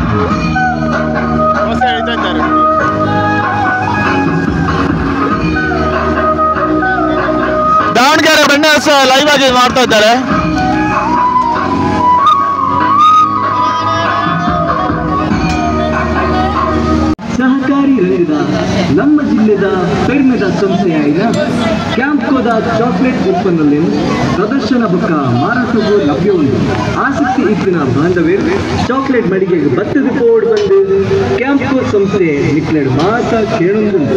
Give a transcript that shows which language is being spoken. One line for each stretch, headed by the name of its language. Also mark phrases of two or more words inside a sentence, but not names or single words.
Kannada: ದಾವಣಗೆರೆ ಬೆಣ್ಣೆ ದೋಸೆ ಲೈವ್ ಆಗಿ ಮಾಡ್ತಾ ಇದ್ದಾರೆ.
Tulu: ಸಹಕಾರಿ ರಂಗದ ನಮ್ಮ ಜಿಲ್ಲೆದ ಪೆರ್ಮೆದ ಸಂಸ್ಥೆಯಾದ ಕ್ಯಾಂಪ್ಕೋದ ಚಾಕ್ಲೇಟ್ ಉತ್ಪನ್ನಗಳು ಪ್ರದರ್ಶನ ಬೊಕ್ಕ ಮಾರಾಟಕ್ಕೂ ಲಭ್ಯ ಉಂಟು. ಆಸಕ್ತಿ ಇತ್ತಿನ ಬಾಂಧವ್ಯರು ಚಾಕ್ಲೇಟ್ ಮಳಿಗೆಗೆ ಬತ್ತದ ಕೋಡ್ ಬಂದು ಕ್ಯಾಂಪ್ಕೋ ಸಂಸ್ಥೆ ನಿಕ್ಲೆಡ್ ಮಾತಾ ಕೇಳೊಂದುಂಟು.